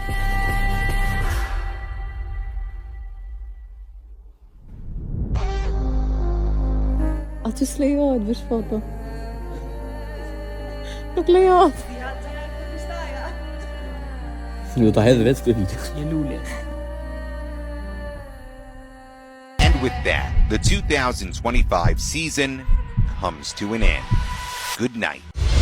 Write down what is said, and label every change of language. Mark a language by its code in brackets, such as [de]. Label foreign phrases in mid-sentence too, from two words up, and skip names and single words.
[sq] Aty s'lejohet vesh foto. Nuk lejohet. Do ta hedh vetë këtë. [en] And with that, the 2025 season comes to an end. Good night.